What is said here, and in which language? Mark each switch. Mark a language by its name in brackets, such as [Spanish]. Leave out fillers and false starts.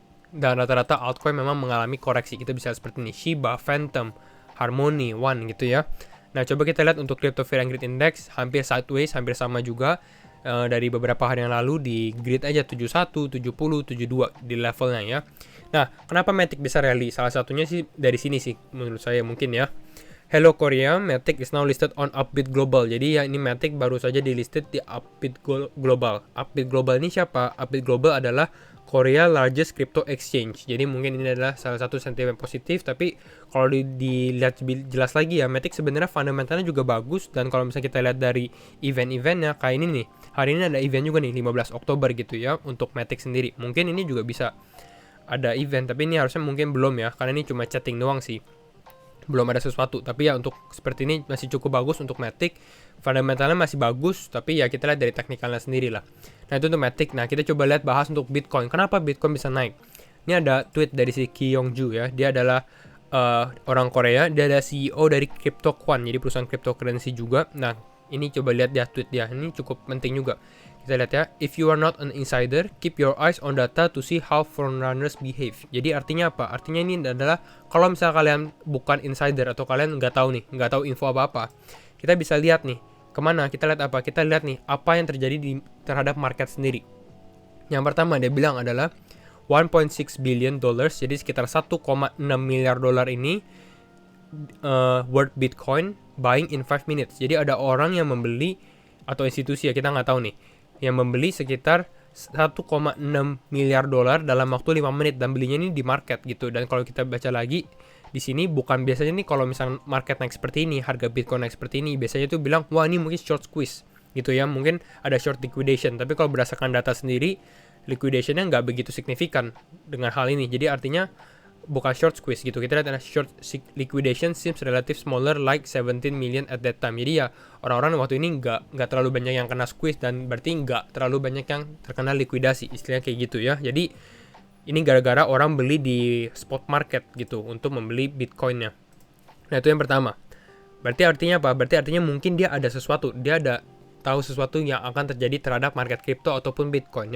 [Indonesian] Dan rata-rata altcoin memang mengalami koreksi. Kita bisa seperti ini, Shiba, Phantom, Harmony, One gitu ya. Nah, coba kita lihat untuk Crypto Fear and Greed Index, hampir sideways, hampir sama juga dari beberapa hari yang lalu di grid aja 71, 70, 72 di levelnya ya. Nah, kenapa Matic bisa rally? Salah satunya sih dari sini sih menurut saya mungkin ya. [English] Hello Korea, Matic is now listed on Upbit Global. [Indonesian] Jadi ya ini Matic baru saja dilisted di Upbit Global. Upbit Global ini siapa? Upbit Global adalah [English] Korea largest crypto exchange. [Indonesian] Jadi mungkin ini adalah salah satu sentimen positif. Tapi kalau dilihat jelas lagi ya, Matic sebenarnya fundamentalnya juga bagus. Dan kalau misalnya kita lihat dari event-eventnya kayak ini nih. Hari ini ada event juga nih 15 Oktober gitu ya untuk Matic sendiri. Mungkin ini juga bisa ada event, tapi ini harusnya mungkin belum ya, karena ini cuma chatting doang sih, belum ada sesuatu. Tapi ya untuk seperti ini masih cukup bagus untuk Matic, fundamentalnya masih bagus. Tapi ya kita lihat dari teknikalnya sendiri lah. Nah, itu untuk Matic. Nah, kita coba lihat bahas untuk Bitcoin. Kenapa Bitcoin bisa naik? Ini ada tweet dari si Ki Yong-ju ya. Dia adalah orang Korea. Dia ada CEO dari CryptoQuan, jadi perusahaan cryptocurrency juga. Nah, ini coba lihat dia tweet dia. Ini cukup penting juga. Kita lihat ya, [English] if you are not an insider, keep your eyes on data to see how frontrunners behave. [Indonesian] Jadi artinya apa? Artinya ini adalah kalau misalnya kalian bukan insider atau kalian nggak tahu nih, nggak tahu info apa-apa, kita bisa lihat nih, kemana? Kita lihat apa? Kita lihat nih, apa yang terjadi terhadap market sendiri. Yang pertama dia bilang adalah 1.6 [English] billion dollars, [Indonesian] jadi sekitar 1,6 miliar dolar ini [English] worth Bitcoin buying in 5 minutes. [Indonesian] Jadi ada orang yang membeli, atau institusi ya, kita nggak tahu nih, yang membeli sekitar 1,6 miliar dolar dalam waktu 5 menit, dan belinya ini di market gitu. Dan kalau kita baca lagi di sini, bukan biasanya nih kalau misalnya market naik seperti ini, harga Bitcoin naik seperti ini, biasanya tuh bilang wah ini mungkin short squeeze gitu ya, mungkin ada short liquidation. Tapi kalau berdasarkan data sendiri, liquidationnya nggak begitu signifikan dengan hal ini. Jadi artinya bukan short squeeze gitu. Kita lihat ada [English] short liquidation seems relative smaller like 17 million at that time. [Indonesian] Jadi ya orang-orang waktu ini nggak terlalu banyak yang kena squeeze, dan berarti nggak terlalu banyak yang terkena likuidasi, istilahnya kayak gitu ya. Jadi ini gara-gara orang beli di spot market gitu untuk membeli Bitcoinnya. Nah, itu yang pertama. Berarti artinya apa? Berarti artinya mungkin dia ada sesuatu, dia ada tahu sesuatu yang akan terjadi terhadap market crypto ataupun Bitcoin.